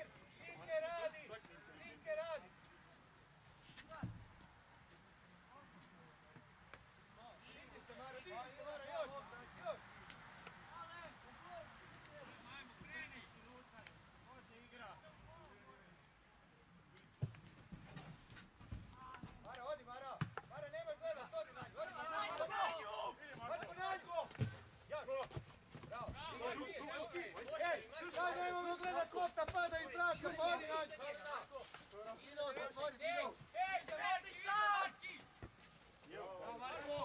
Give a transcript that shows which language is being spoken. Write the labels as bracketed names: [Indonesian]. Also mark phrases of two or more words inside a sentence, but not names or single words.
[Croatian] Sinke radi! Digni se, Mara, još! Može igra! Mara, odi, Mara! Mara, nemoj gledat, odi na nju! Odi po nađu! Još! Bravo! Ej, sad nemoj gledat, lopta pada iz zraka, pa odi na nju! Dino, zatvori, Dino! Bravo, Marko!